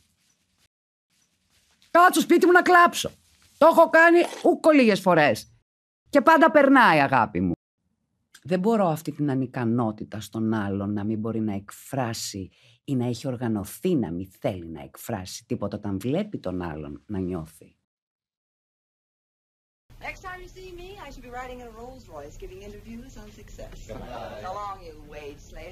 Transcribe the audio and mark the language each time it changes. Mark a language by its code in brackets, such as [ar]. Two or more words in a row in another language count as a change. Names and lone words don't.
[el] Κάτσω σπίτι μου να κλάψω. Το έχω κάνει ούκο λίγες φορές. Και πάντα περνάει, αγάπη μου. Δεν μπορώ αυτή την ανικανότητα στον άλλον να μην μπορεί να εκφράσει ή να έχει οργανωθεί να μην θέλει να εκφράσει τίποτα όταν βλέπει τον άλλον να νιώθει. [en] Next time you see me, I should be riding in a Rolls Royce giving interviews on success. So long, you wage slaves.